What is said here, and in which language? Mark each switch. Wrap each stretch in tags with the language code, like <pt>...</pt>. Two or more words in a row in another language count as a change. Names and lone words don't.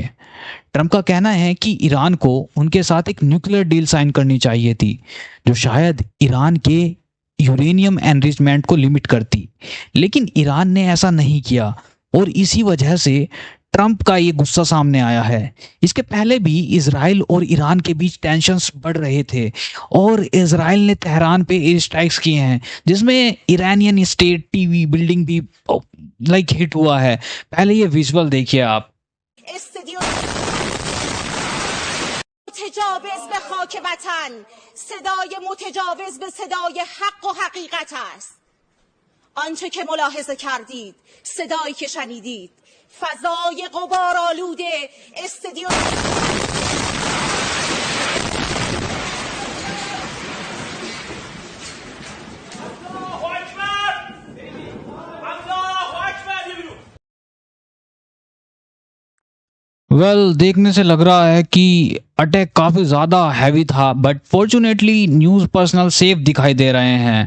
<hi>ट्रंप का कहना है कि ईरान को उनके साथ एक</hi> <en>nuclear deal sign</en> <hi>करनी चाहिए थी जो शायद ईरान के</hi> <en>uranium enrichment</en> <hi>को लिमिट करती, लेकिन ईरान ने ऐसा नहीं किया और इसी वजह से ट्रंप का ये गुस्सा सामने आया है। इसके पहले भी इजराइल और ईरान के बीच टेंशन्स बढ़ रहे थे और इजराइल ने तेहरान पे</hi> <en>air strikes</en> <hi>किए हैं जिसमें</hi> <en>Iranian state TV building</en> <hi>भी हिट हुआ है। पहले ये विजुअल देखिए आप।</hi> <fa>متجاوز به خاک وطن، صدای متجاوز به صدای حق و حقیقت است. آنچه که ملاحظه کردید، صدایی که شنیدید، فضای غبارآلود استدیو</fa> <hi>देखने से लग रहा है कि अटैक काफ़ी ज़्यादा हैवी था,</hi> <en>but fortunately news personnel safe</en> <hi>दिखाई दे रहे हैं।</hi>